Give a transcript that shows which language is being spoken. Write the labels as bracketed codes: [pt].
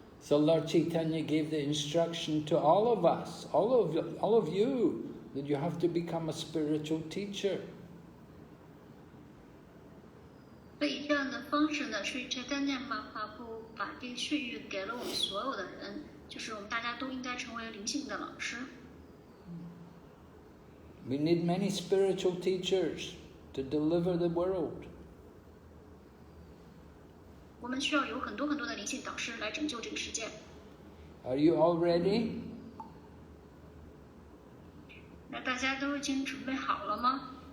[en] So Lord Chaitanya gave the instruction to all of us, all of you. That you have to become a spiritual teacher. [zh] 所以这样的方式呢，是Chaitanya Mahaprabhu把这个血域给了我们所有的人，就是我们大家都应该成为灵性的老师。 [en] We need many spiritual teachers to deliver the world. [zh] 我们需要有很多的灵性导师来拯救这个世界。 [en] Are you all ready? [zh] 那大家都已经准备好了吗